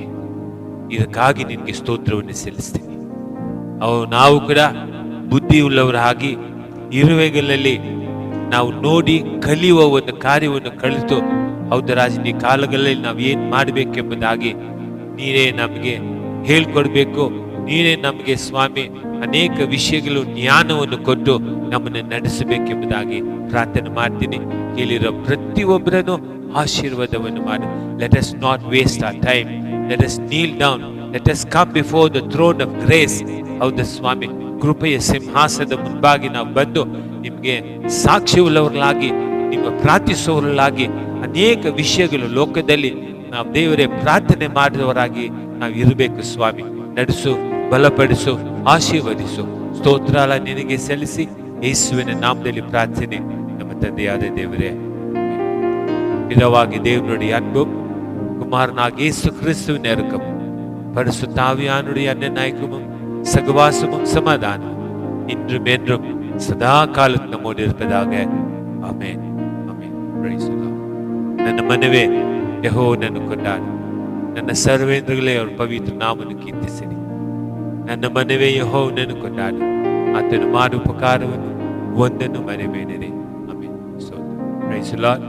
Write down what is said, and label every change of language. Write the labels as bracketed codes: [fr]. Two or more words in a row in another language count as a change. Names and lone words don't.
[kn] ಇದಕ್ಕಾಗಿ ನಿನ್ಗೆ ಸ್ತೋತ್ರವನ್ನು ಸಲ್ಲಿಸ್ತೀನಿ. ನಾವು ಕೂಡ ಬುದ್ಧಿ ಉಳ್ಳವರಾಗಿ ಇರುವೆಗಳಲ್ಲಿ ನಾವು ನೋಡಿ ಕಲಿಯುವ ಒಂದು ಕಾರ್ಯವನ್ನು ಕಲಿತು, ಹೌದು ರಾಜ, ಈ ಕಾಲಗಳಲ್ಲಿ ನಾವು ಏನ್ ಮಾಡ್ಬೇಕೆಂಬುದಾಗಿ ನೀನೇ ನಮಗೆ ಹೇಳ್ಕೊಡ್ಬೇಕು. ನೀನೇ ನಮಗೆ ಸ್ವಾಮಿ ಅನೇಕ ವಿಷಯಗಳು ಜ್ಞಾನವನ್ನು ಕೊಟ್ಟು ನಮ್ಮನ್ನು ನಡೆಸಬೇಕೆಂಬುದಾಗಿ ಪ್ರಾರ್ಥನೆ ಮಾಡ್ತೀನಿ. ಕೇಳಿರೋ ಪ್ರತಿಯೊಬ್ಬರನ್ನು ಆಶೀರ್ವಾದವನ್ನು ಮಾಡು. [en] Let us not waste our time. Let us kneel down. Let us come before the throne of grace. [kn] ಹೌದು ಸ್ವಾಮಿ, ಕೃಪೆಯ ಸಿಂಹಾಸನದ ಮುಂಭಾಗಿ ನಾವು ಬಂದು ನಿಮಗೆ ಸಾಕ್ಷಿಯುಳ್ಳವர்களಾಗಿ, ನಿಮ್ಮ ಪ್ರಾರ್ಥಿಸುವವர்களಾಗಿ ಅನೇಕ ವಿಷಯಗಳು ಲೋಕದಲ್ಲಿ ನಾವು ದೇವರೇ ಪ್ರಾರ್ಥನೆ ಮಾಡಿದವರಾಗಿ ನಾವು ಇರಬೇಕು ಸ್ವಾಮಿ. ನಡೆಸು, ಬಲಪಡಿಸು, ಆಶೀರ್ವದಿಸು. ಸ್ತೋತ್ರಾಲ ನಿನಗೆ ಸಲ್ಲಿಸಿ ಯೇಸುವಿನ ನಾಮದಲ್ಲಿ ಪ್ರಾರ್ಥನೆ ನಮ್ಮ ತಂದೆಯಾದ ದೇವರೇ. [ta] பிதாவாகிய தேவனுடைய அன்பும் குமாரனாகிய இயேசு கிறிஸ்துவின் நெருக்கமும் பரிசுத்த ஆவியானுடைய அன்பின் ஐக்கியமும் சகவாசமும் சமாதானமும் இன்றும் என்றும் சதா காலம் நம்மோடு இருப்பதாக. ஆமென். [kn] ಆಮೆನ್. [en] Praise the Lord. [kn] ನನ್ನ ಮನವೇ ಯೆಹೋವನನ್ನು ಕೊಂಡಾಡು, ನನ್ನ ಸರ್ವೇಂದ್ರಗಳೇ ಅವರ ಪವಿತ್ರ ನಾಮವನ್ನು ಕೀರ್ತಿಸಿರಿ. ನನ್ನ ಮನವೇ ಯೆಹೋವನನ್ನು ಕೊಂಡಾಡು, ಆತನು ಮಾಡುವ ಉಪಕಾರವನ್ನು ಒಂದನ್ನು ಮರೆಯಬೇಡಿರಿ. ಆಮೆನ್. [en] Praise the Lord.